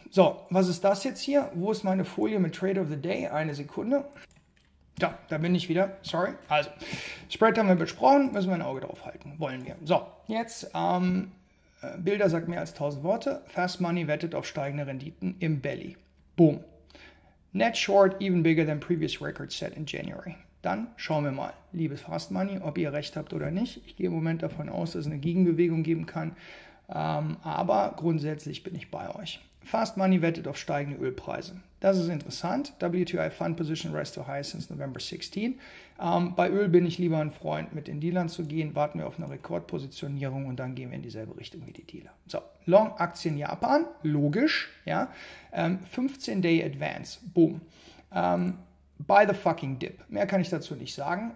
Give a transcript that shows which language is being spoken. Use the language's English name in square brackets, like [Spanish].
[German] So, was ist das jetzt hier? Wo ist meine Folie mit Trade of the Day? Eine Sekunde. Ja, da bin ich wieder. Sorry. Also, Spread haben wir besprochen, müssen wir ein Auge drauf halten. Wollen wir. So, jetzt Bilder sagt mehr als 1000 Worte. Fast Money wettet auf steigende Renditen im Belly. Boom. [English] Net Short even bigger than previous record set in January. [German] Dann schauen wir mal, liebes Fast Money, ob ihr recht habt oder nicht. Ich gehe im Moment davon aus, dass es eine Gegenbewegung geben kann. Aber grundsätzlich bin ich bei euch. Fast Money wettet auf steigende Ölpreise. Das ist interessant. [English] WTI Fund Position rise to high since November 16. [German] Bei Öl bin ich lieber ein Freund, mit den Dealern zu gehen. Warten wir auf eine Rekordpositionierung und dann gehen wir in dieselbe Richtung wie die Dealer. So, Long Aktien Japan, logisch. Ja, 15-Day Advance, boom. [English] By the fucking dip. [German] Mehr kann ich dazu nicht sagen.